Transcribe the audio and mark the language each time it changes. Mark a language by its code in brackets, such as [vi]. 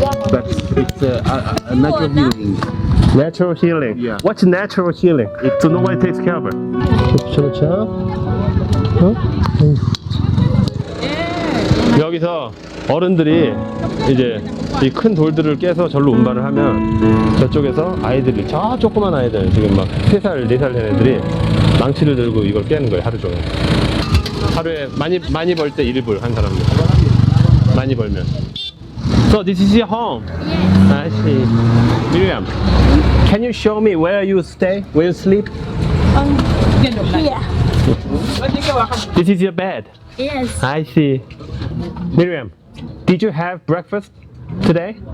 [en] But it's a natural healing. Natural healing. Yeah. What's natural healing? So nobody takes care of her. [ko] 그렇죠. 여기서 어른들이 이제 이 큰 돌들을 깨서 절로 운반을 하면 저쪽에서 아이들이 저 조그만 아이들 지금 막 3살, 4살 된 애들이 망치를 들고 이걸 깨는 거예요. 하루 종일. 하루에 많이 벌 때 1불 한 사람들. 많이 벌면. [en] So this is your home? Yes. I see. Miriam, can you show me where you stay, where you sleep? Here. This is your bed. Yes. I see. Miriam, did you have breakfast today?